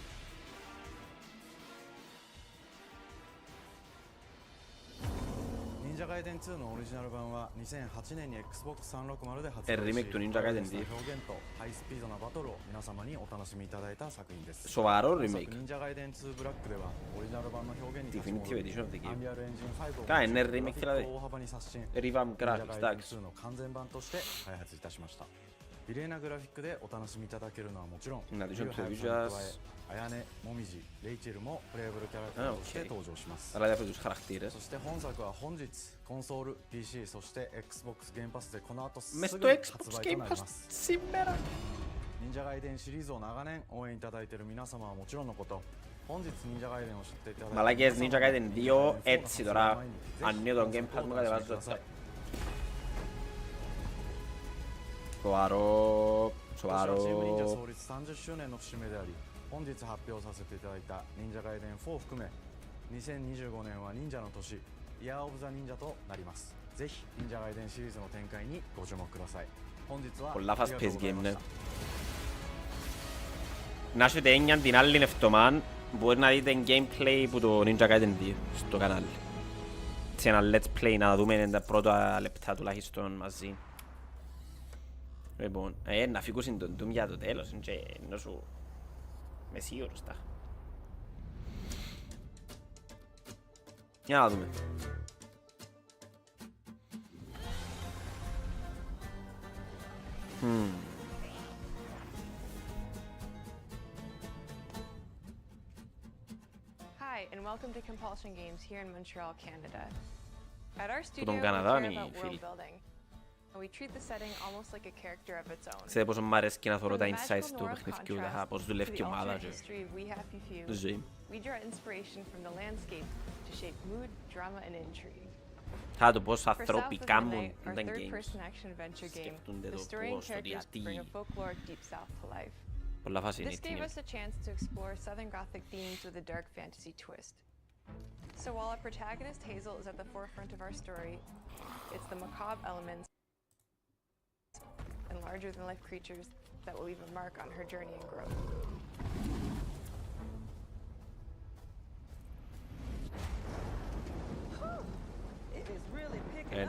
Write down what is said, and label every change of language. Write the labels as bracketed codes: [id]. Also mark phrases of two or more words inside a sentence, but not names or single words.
[ja] 忍者 Ninja Gaiden 2のオリジナル版は2008年に Xbox 360で発売し、リメイクと Ninja Gaiden 2 表現とハイスピードなバトルを皆様にお楽しみいただいた作品です。 [el] Σοβαρό remake. [ja] Ninja Gaiden 2 Black ではオリジナル版の表現に [en] Definitive edition of the game. [ja] Unreal Engine 5を [el] Καλά, είναι remake δηλαδή. [ja] 大幅に刷新、 [en] Revamp graphics, [ja] Ninja Gaiden 2 の完全版として開発いたしました。綺麗なグラフィックでお楽しみいただけるのはもちろん、 [en] In addition to the [ja] リュウハヤブさんに [en] visuals. [ja] 加え、綾音、もみじ、レイチェルもプレイブルキャラクターとして登場します。 [el] Αλλά διάφορους χαρακτήρες. [ja] そして本作は本日コンソール、PC、そして Xbox Game Pass でこの後すぐ [el] Μες [ja] に [el] στο [ja] 発 [el] Xbox [ja] 売と [el] Game [ja] なり [el] Pass [ja] ます。 [el] σήμερα. [ja] 忍者ガイデンシリーズを長年応援いただいている皆様はもちろんのこと、本日忍者ガイデンを知っていただいて [el] Μαλάκες, Ninja Gaiden 2 έτσι τώρα. Ανοίγω τον Game Pass μου κατεβάζω έτσι. Σοβαρό. [ja] チーム忍者創立30周年の節目であり、本日発表させていただいた忍者ガイデン4を含め、2025年は忍者の年、 [en] year of the [ja] 忍者となります。ぜひ忍者ガイデンシリーズの展開にご注目ください。本日は [en] Πολλά fast paced game, [el] ναι. Να έχετε έννοια την άλλη εβδομάδα μπορεί να δείτε gameplay που το Ninja Gaiden 2 στο κανάλι. Σε ένα [en] let's play [el] να δούμε τα πρώτα λεπτά τουλάχιστον μαζί. Λοιπόν, να φύγουν τον Doom για το τέλος, ενώ σου... Είμαι σίγουρος τα. Για να δούμε. [en] Hi, and welcome to Compulsion Games here in Montreal, Canada. At our studio, [el] τον [en] we [el] Καναδά [en] care [el] είναι [en] about [el] οι φίλοι. [en] world building, and we treat the setting almost like a character of its own. [el] Ξέρετε πόσο μ' αρέσει και να θωρώ [en] From [el] τα [en] the [el] insights [en] magical [el] του [en] noir [el] παιχνιδιού, [en] contrast [el] πώς [en] to [el] δουλεύει [en] the [el] η ομάδα [en] alternate [el] και [en] history of We Happy Few, [el] τη ζωή. [en] we draw inspiration from the landscape to shape mood, drama, and intrigue. [el] Θα το πώς [en] For South [el] ανθρώποι [en] of [el] κάνουν [en] Midnight, our [el] τα games. [en] third-person action adventure game, [el] Σκεφτούνται [en] the [el] το [en] story and [el] πώς, το [en] characters [el] γιατί. [en] bring a folklore deep south to life. [el] Πολλά φάση είναι [en] This [el] η [en] gave [el] ταινία. [en] us a chance to explore Southern Gothic themes with a dark fantasy twist. So while our protagonist Hazel is at the forefront of our story, it's the macabre elements and larger-than-life creatures that will leave a mark on her journey and growth. It is really picking up